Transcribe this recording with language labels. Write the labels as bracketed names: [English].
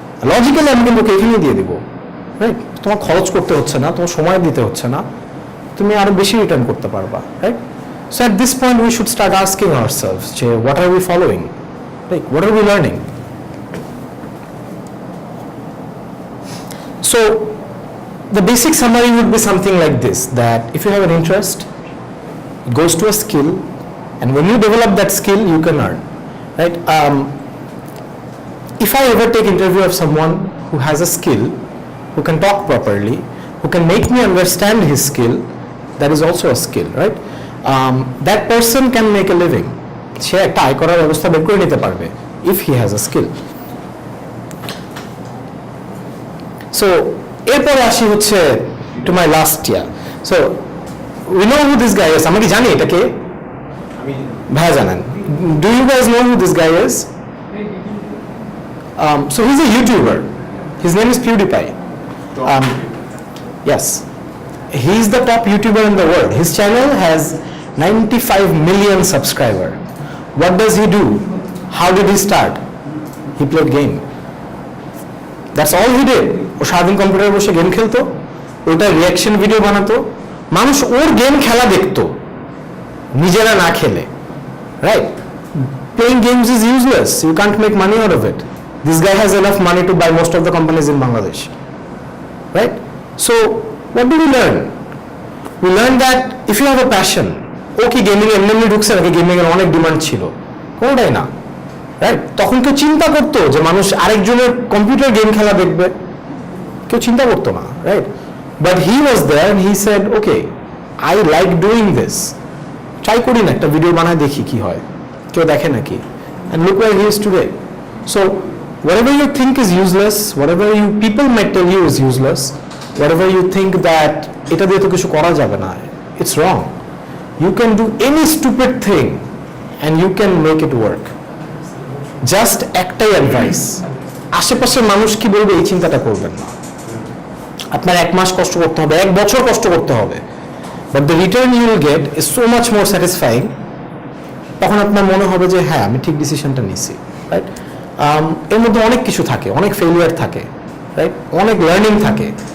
[Bangla] Logically আমি কিন্তু এখানেই দিয়ে দিব, রাইট? তোমার খরচ করতে হচ্ছে না, তোমার সময় দিতে হচ্ছে না, তুমি আরো বেশি রিটার্ন করতে পারবা, right? [English] So at this point we should start asking ourselves যে what are we following, right? What are we learning? So the basic summary would be something like this, that if you have an interest, it goes to a skill, and when you develop that skill, you can earn, right? If I ever take interview of someone who has a skill, who can talk properly, who can make me understand his skill, that is also a skill, right? That person can make a living. [Bangla] সে একটা আয় করার ব্যবস্থা বের করে নিতে পারবে [English] if he has a skill. So [Bangla] এরপরে আসি হচ্ছে [English] to my last year. So we know who this guy is. [Bangla] আমরা কি জানি এটা কে? ভাইয়া জানেন? [English] Do you guys know who this guy is? So he's a YouTuber. His name is Pewdiepie. Yes, he's the top YouTuber in the world. His channel has 95 million subscribers. What does he do? How did he start? He played game. That's all he did. [Bangla] ও সারাদিন কম্পিউটারে বসে game খেলতো, ওটা reaction video বানাতো, মানুষ ওর game খেলা দেখতো, নিজেরা না খেলে, right? [English] Playing games is useless. You can't make money out of it. This guy has enough money to buy most of the companies in Bangladesh, right? So what do we learn? We learn that if you have a passion, okay, [Bangla] gaming এমনি ঢুকছে নাকি gaming এর অনেক demand ছিল, কোনোটাই না, right? তখন কেউ চিন্তা করতো যে মানুষ আরেকজনের কম্পিউটার গেম খেলা দেখবে? কেউ চিন্তা করতো না, right? [English] but he was there and he said okay, I like doing this, [Bangla] try করি না, একটা ভিডিও বানায় দেখি কি হয়, কেউ দেখে নাকি, [English] and look where he is today. So whatever you think is useless, whatever you people might tell you is useless, whatever you think that [Bangla] এটা দিয়ে তো কিছু করা যাবে না, [English] it's wrong. You can do any stupid thing and you can make it work. [Bangla] Just একটাই advice, আশেপাশের মানুষ কি বলবে এই চিন্তাটা করবেন না। আপনার 1 মাস কষ্ট করতে হবে, [English] 1 বছর কষ্ট করতে হবে, but the return you will get is so much more satisfying. [Bangla] তখন আপনার মনে হবে যে হ্যাঁ আমি ঠিক ডিসিশনটা নিছি, রাইট? এর মধ্যে অনেক কিছু থাকে, অনেক ফেলিয়ার থাকে, রাইট? অনেক লার্নিং থাকে।